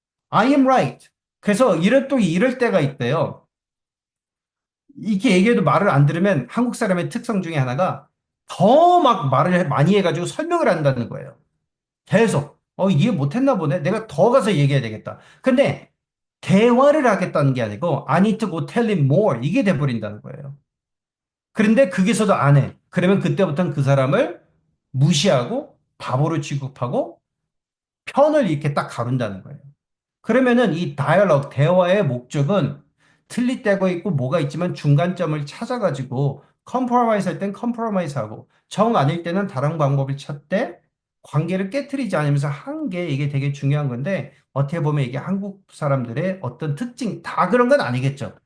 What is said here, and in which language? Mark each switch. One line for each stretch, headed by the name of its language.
English: I am right.
Korean: 그래서 이럴 때가 있대요. 이렇게 얘기해도 말을 안 들으면 한국 사람의 특성 중에 하나가 더 막 말을 많이 해가지고 설명을 한다는 거예요. 계속. 이해 못했나 보네. 내가 더 가서 얘기해야 되겠다. 근데 대화를 하겠다는 게 아니고
English: I need to go tell him more.
Korean: 이게 돼버린다는 거예요. 그런데 거기서도 안 해. 그러면 그때부터는 그 사람을 무시하고 바보로 취급하고 편을 이렇게 딱 가른다는 거예요. 그러면은 이 다이얼로그 대화의 목적은 틀릴 때가 있고 뭐가 있지만 중간점을 찾아가지고 컴프로마이즈 할 땐 컴프로마이즈 하고 정 아닐 때는 다른 방법을 찾되 관계를 깨트리지 않으면서 한 게 이게 되게 중요한 건데 어떻게 보면 이게 한국 사람들의 어떤 특징 다 그런 건 아니겠죠.